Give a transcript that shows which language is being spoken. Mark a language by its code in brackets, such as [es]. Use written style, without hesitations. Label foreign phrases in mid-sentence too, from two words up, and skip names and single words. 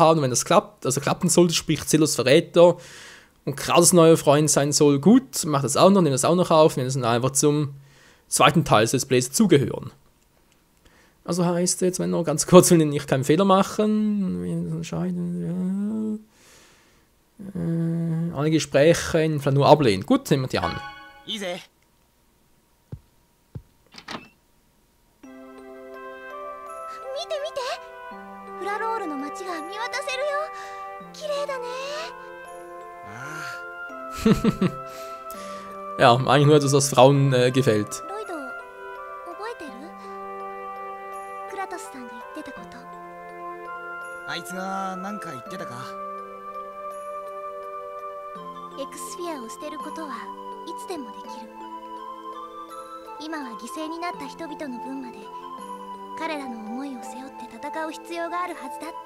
[de] Und wenn das klappt, also klappen sollte, sprich Zelos Verräter und Kratos neuer Freund sein soll, gut, macht das auch noch, nimmt das auch noch auf, nimmt das dann einfach zum zweiten Teil des [en] Let's Plays [de] zugehören. Also heißt jetzt, wenn noch ganz kurz, will ich keinen Fehler machen, entscheiden, ja. Alle Gespräche in nur ablehnen. Gut, nehmen wir die an. [ja] いいぜ。見て見て、フラロールの街が見渡せるよ。綺麗だね。 [de] Ja, eigentlich nur etwas, was Frauen gefällt. [ja] ロイド、覚えてる？クラトスさんが言ってたこと。あいつが何か言ってたか？エクスフィアを捨てることはいつでもできる。今は犠牲になった人々の分まで彼らの思いを背負って戦う必要があるはずだって。